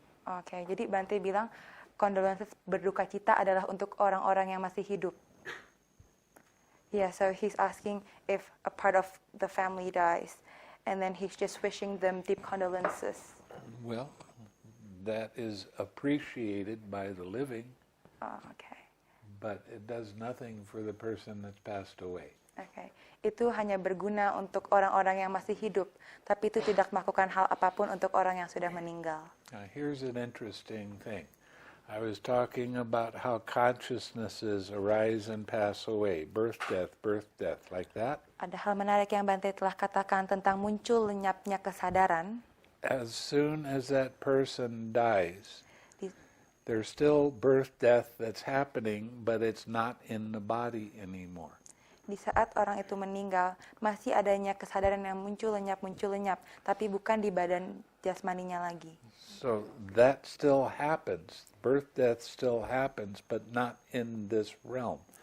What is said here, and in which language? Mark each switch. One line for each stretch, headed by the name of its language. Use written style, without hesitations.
Indonesian: Oke, jadi Bante bilang condolences berduka cita adalah untuk orang-orang yang masih hidup.
English: Yeah, so he's asking if a part of the family dies, and then he's just wishing them deep condolences. Well, that is appreciated by the living, Okay. but it does nothing for the person that's passed away. Okay.
Indonesian: Itu hanya berguna untuk orang-orang yang masih hidup, tapi itu tidak melakukan hal apapun untuk orang yang sudah meninggal.
English: Now, here's an interesting thing. I was talking about how consciousnesses arise and pass away, birth, death, like that.
Indonesian: Ada hal menarik yang Bante telah katakan tentang muncul lenyapnya kesadaran.
English: As soon as that person dies,
Indonesian: Di-
English: there's still birth, death that's happening, but it's not in the body anymore.
Indonesian: Di saat orang itu meninggal, masih adanya kesadaran yang muncul lenyap, tapi bukan di badan jasmaninya lagi.
English: So that still happens. Birth, death still happens, but not in this realm.